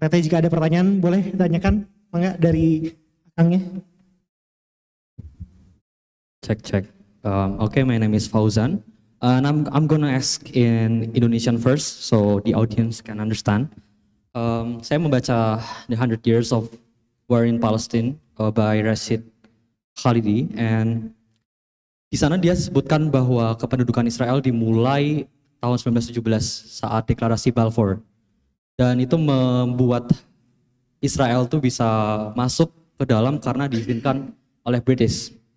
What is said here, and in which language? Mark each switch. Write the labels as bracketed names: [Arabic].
[Indonesian] Teteh jika ada pertanyaan boleh tanyakan, [Sundanese] mangga dari akangnya. [English] Check. Okay, my name is Fauzan, and I'm gonna ask in Indonesian first, so the audience can understand. [Indonesian] Saya membaca The 100 Years of War in Palestine by Rashid Khalidi, and di sana dia sebutkan bahwa kependudukan Israel dimulai tahun 1917 saat deklarasi Balfour, dan itu membuat Israel tuh bisa masuk ke dalam karena diizinkan oleh British.